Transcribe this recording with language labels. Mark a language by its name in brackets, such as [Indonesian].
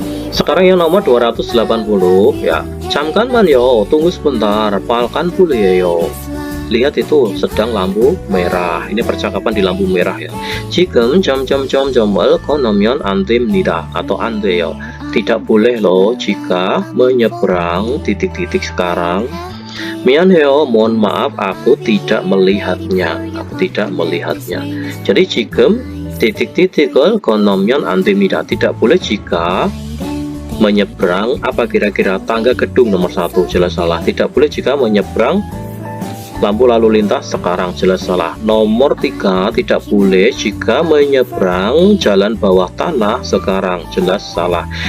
[Indonesian] Sekarang yang nomor 280 ya. 잠깐만요, tunggu sebentar, palkan boleh요. Lihat itu sedang lampu merah. Ini percakapan di lampu merah ya. [Korean] 지금 점점점점을 건너면 안 됩니다 atau 안 돼요. [Indonesian] Tidak boleh loh jika menyeberang titik-titik sekarang. 미안해요, mohon maaf, aku tidak melihatnya. Aku tidak melihatnya. [Korean] Jadi 지금 titik-titik을 건너면 안 됩니다. [Indonesian] Tidak boleh jika menyeberang apa kira-kira? Tangga gedung. Nomor 1, jelas salah. Tidak boleh jika menyeberang lampu lalu lintas sekarang, jelas salah. Nomor 3, tidak boleh jika menyeberang jalan bawah tanah sekarang, jelas salah.